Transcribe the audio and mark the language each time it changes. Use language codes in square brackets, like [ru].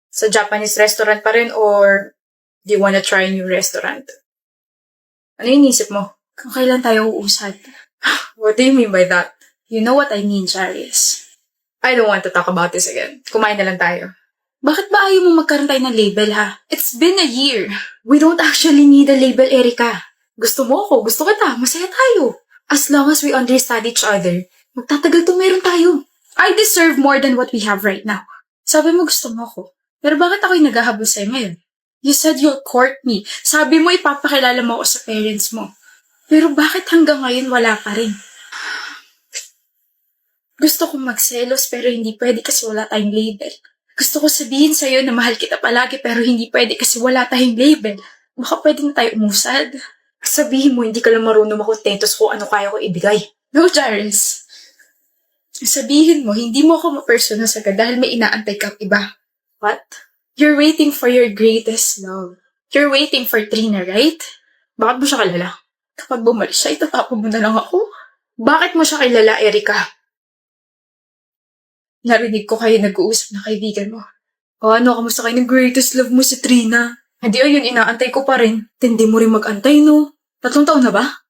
[en] Sa Japanese restaurant pa rin or do you wanna try a new restaurant? [tl] Ano yung inisip mo? Kung kailan tayo uusad? [en] What do you mean by that? You know what I mean, Charis. I don't want to talk about this again. [tl] Kumain na lang tayo. Bakit ba ayaw mo magkaroon tayo ng label, ha? [en] It's been a year. We don't actually need a label, Erika. [tl] Gusto mo ako, gusto kita, masaya tayo. [en] As long as we understand each other, [tl] magtatagal to meron tayo. [en] I deserve more than what we have right now. [tl] Sabi mo gusto mo ako. Pero bakit ako'y naghahabol sa'yo ngayon? [en] You said you'll court me. [tl] Sabi mo ipapakilala mo ako sa parents mo. Pero bakit hanggang ngayon wala pa rin? Gusto kong magselos pero hindi pwede kasi wala tayong label. Gusto ko sabihin sa'yo na mahal kita palagi pero hindi pwede kasi wala tayong label. Baka pwede na tayo umusad. Sabihin mo hindi ka lang marunong makontento sa kung ano kaya ko ibigay. No, Jarvis. Sabihin mo, hindi mo ako ma-persona agad dahil may inaantay kang iba. What? [en] You're waiting for your greatest love. You're waiting for Trina, right? [tl] Bakit mo siya kilala? Kapag bumalis siya, itatapon mo na lang ako. Bakit mo siya kilala, Erika? Narinig ko kayo nag-uusap na kaibigan mo. O ano, kamusta kayo ng greatest love mo si Trina? Hindi ayun, inaantay ko pa rin. Hindi mo rin mag-antay, no? 3 taon na ba?